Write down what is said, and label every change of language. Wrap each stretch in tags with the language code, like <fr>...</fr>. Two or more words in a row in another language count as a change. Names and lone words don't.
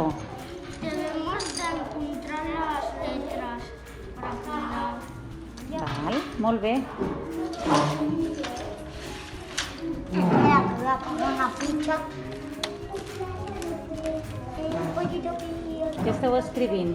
<es>Debemos de encontrar las letras para afinar.</es> <ca>Val, molt bé.</ca> <es>Espera, que voy a poner una ficha. El pollito pillo.</es> <ca>Què esteu escrivint?</ca>